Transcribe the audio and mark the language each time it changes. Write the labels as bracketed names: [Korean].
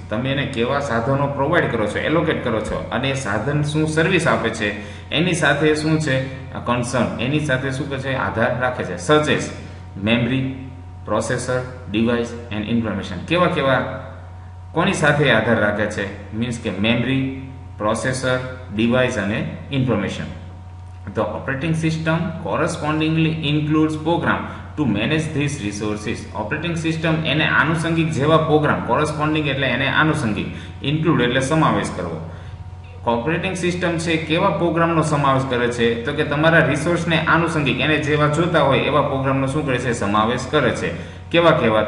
[Gujarati] તમે એને કેવા સાધનો પ્રોવાઈડ કરો છો, એલોકેટ કરો છો, અને એ સાધન શું સર્વિસ આપે છે એની સાથે શું છે? કન્સર્ન, એની સાથે શું છે? આધાર રાખે છે. [English] Such as memory, processor, device and information. [Gujarati] કેવા કોની સાથે આધાર રાખે છે? મીન્સ કે મેમરી, પ્રોસેસર, ડિવાઇસ અને information. [English] The operating system correspondingly includes program to manage these resources. [Gujarati] Operating system એને આનુષંગિક જેવા પ્રોગ્રામ, કોરસ્પોન્ડિંગ એટલે એને આનુષંગિક, ઇન્ક્લુડ એટલે સમાવેશ કરવો. ઓપરેટિંગ સિસ્ટમ છે કેવા પ્રોગ્રામનો સમાવેશ કરે છે? તો કે તમારા રિસોર્સને આનુષંગિક, એને જેવા જોતા હોય એવા પ્રોગ્રામનો શું કરે છે? સમાવેશ કરે છે. કેવા?